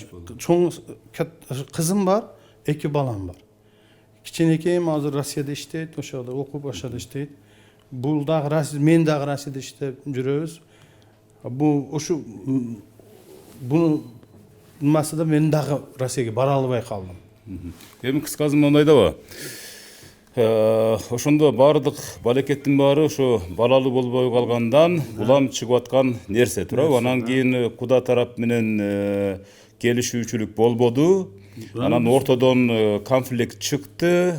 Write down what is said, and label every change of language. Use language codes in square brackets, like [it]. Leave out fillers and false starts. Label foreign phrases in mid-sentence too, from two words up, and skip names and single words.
[uz] Cho'ng qizim bor, 2 balam bor. Kichkinakayim hozir Rossiyada ishlaydi, o'sha yerda o'qib, o'sha yerda ishlaydi. Buldaq men Rossiyada ishlab yuramiz. Bu o'sha buni nimasida men dag'i Rossiyaga bora olmay qoldim. [ky] Эми кыскасы мындай дабы. Ошондо баардык балекеттин баары ошо балалуу болбой калгандан улам чыгып аткан нерсе туурабы? Анан кийин Куда тарап менен келишүүчүлүк болбоду. Анан ортодон конфликт чыкты.